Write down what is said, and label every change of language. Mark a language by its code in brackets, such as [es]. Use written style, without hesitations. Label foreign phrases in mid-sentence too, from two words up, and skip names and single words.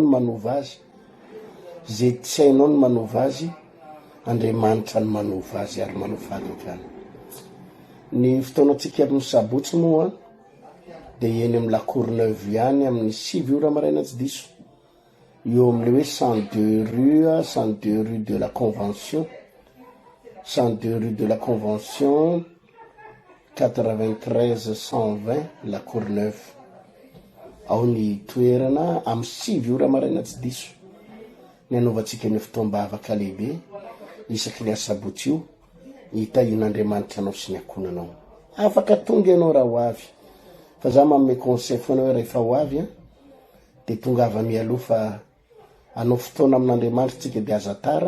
[mg] manova azy zay tsy hainao ny manova azy Andriamanitra ny manova azy ary manao fahagagana ny fotoanatsika amin'ny sabotsy moa de eny amin'ny La Courneuve ihany amin'ny 6 ora maraina tsy diso eo amin'le hoe 102 rue de la Convention 102 rue de la Convention 93 120 La Courneuve ao ny toerana amin'ny 6 ora maraina tsy diso ny anaovantsika ny fotoam-bavaka lehibe isaky ny asabotsy io hitahin'Andriamanitra anao sy ny akonanao afaka tonga ianao raha ho avy fa za manome conseil foana hoe rehefa ho avy de tonga avy mialoha fa anao fotoana amin'Andriamanitra tsika de aza tara